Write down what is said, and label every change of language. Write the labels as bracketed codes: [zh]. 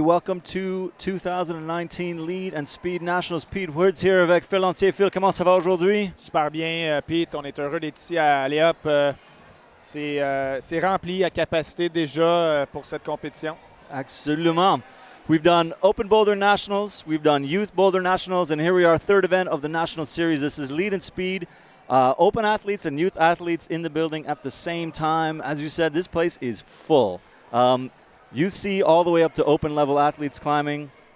[en] Welcome to 2019 Lead and Speed Nationals. [fr] Pete Words here avec Phil Lantier. Phil, comment ça va aujourd'hui? Super bien, Pete. On est heureux d'être ici à Allez. C'est rempli à capacité déjà pour cette compétition. Absolument. [en] We've done Open Boulder Nationals, we've done Youth Boulder Nationals, and here we are, third event of the National Series. This is Lead and Speed. Open athletes and youth athletes in the building at the same time. As you said, this place is full. Youth C all the way up to open level athletes climbing.